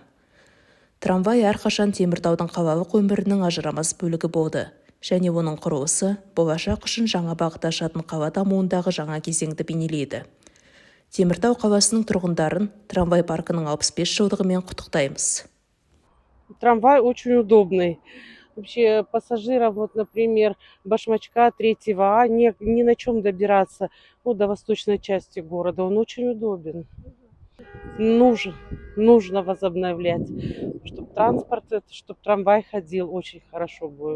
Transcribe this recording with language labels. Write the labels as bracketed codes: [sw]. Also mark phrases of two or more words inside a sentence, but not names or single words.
[kk] Трамвай әрқашан Теміртаудың қалалық өмірінің ажырамас бөлігі болды, және оның құрылысы болашақ үшін жаңа бағыт ашатын қала дамуындағы жаңа кезеңді бейнелейді. Теміртау қаласының тұрғындарын трамвай паркінің 65 жылдығымен құттықтаймыз. [ru] Трамвай очень удобный. Вообще пассажирам, вот, например, Башмачка 3-го А не на чем добираться, до восточной части города. Он очень удобен. Нужно возобновлять, чтобы чтобы трамвай ходил, очень хорошо будет.